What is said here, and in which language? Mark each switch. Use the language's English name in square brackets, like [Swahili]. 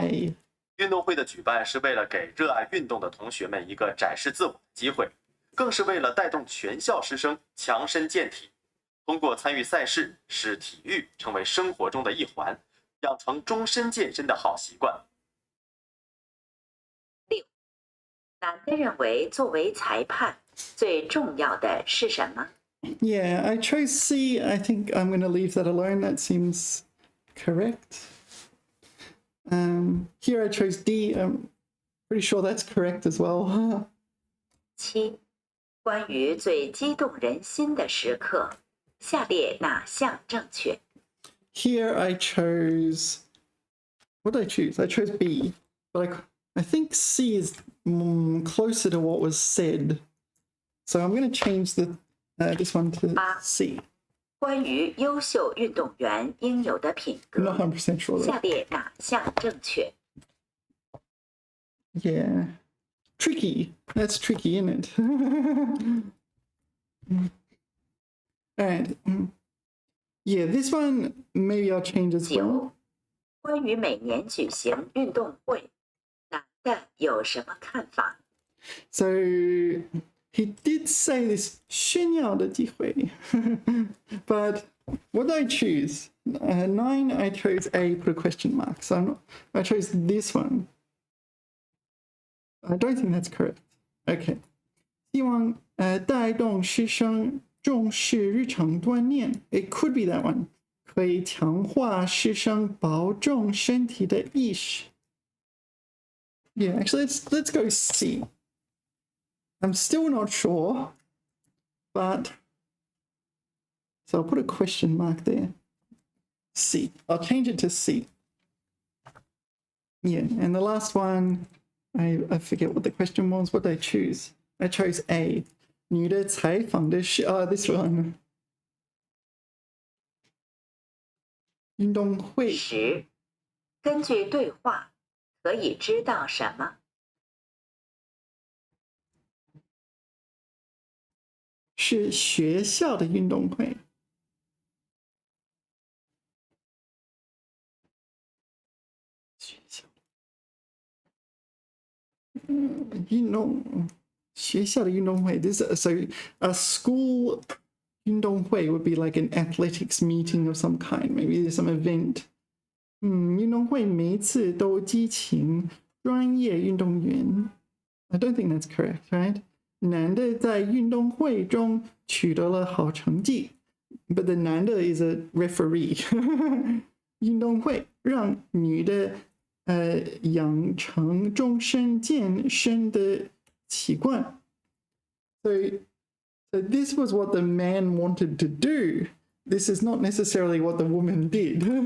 [Chinese] 运动会的举办是为了给热爱运动的同学们一个展示自我的机会，更是为了带动全校师生强身健体，通过参与赛事，使体育成为生活中的一环，养成终身健身的好习惯。 6. 男的认为作为裁判最重要的是什么？ [English] Yeah, I chose C. I think I'm going to leave that alone. That seems correct. Here I chose D. I'm pretty sure that's correct as well. [Chinese] 7. 关于最激动人心的时刻，下列哪项正确？ [English] Here I chose... What did I choose? I chose B. But I think C is closer to what was said. So I'm going to change this one to C. [Chinese] 关于优秀运动员应有的品格， [English] I'm not 100% sure. [Chinese] 下列哪项正确？ [English] Yeah. Tricky. That's tricky, isn't it? Alright. Yeah, this one maybe I'll change as well. [Chinese] 9. 关于每年举行运动会，男的有什么看法？ [English] So he did say this [Chinese] 炫耀的机会 [English] but what did I choose? 9 I chose A, put a question mark. So I chose this one. I don't think that's correct. Okay. [Chinese] 希望带动师生重视日常锻炼 [English] It could be that one. [Chinese] 可以强化师生保重身体的意识 [English] Yeah, actually let's go C. I'm still not sure, but so I'll put a question mark there. C. I'll change it to C. Yeah, and the last one, I forget what the question was. What did I choose? I chose A. [Chinese] 女的采访的是 [English] this one. [Chinese] 运动会 10. 根据对话，可以知道什么？是学校的运动会。学校，运动，学校的运动会。 [English] This so a school 运动会 would be like an athletics meeting of some kind. Maybe there's some event. [Chinese] 运动会每一次都激情专业运动员。 [English] I don't think that's correct, right? [Chinese] 男的在运动会中取得了好成绩 [English] but the [Chinese] 男的 [English] is a referee [Chinese] 运动会让女的养成终身健身的习惯 [English] so this was what the man wanted to do. This is not necessarily what the woman did.